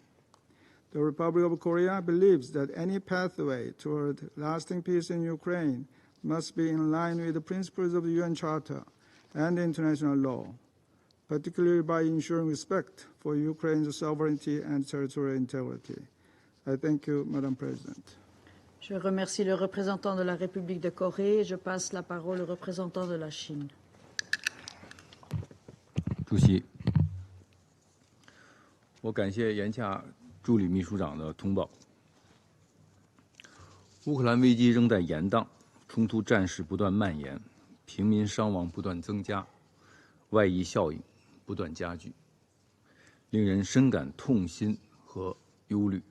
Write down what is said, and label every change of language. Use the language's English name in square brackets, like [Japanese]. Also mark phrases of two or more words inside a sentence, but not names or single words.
[English] The Republic of Korea believes that any pathway toward lasting peace in Ukraine must be in line with the principles of the UN Charter and international law, particularly by ensuring respect for Ukraine's sovereignty and territorial integrity. I thank you, Madam President. [French] Je remercie le représentant de la République de Corée. Je passe la parole au représentant de la Chine. [Chinese] 主席，我感谢严洽助理秘书长的通报。乌克兰危机仍在延宕，冲突战事不断蔓延，平民伤亡不断增加，外溢效应不断加剧，令人深感痛心和忧虑。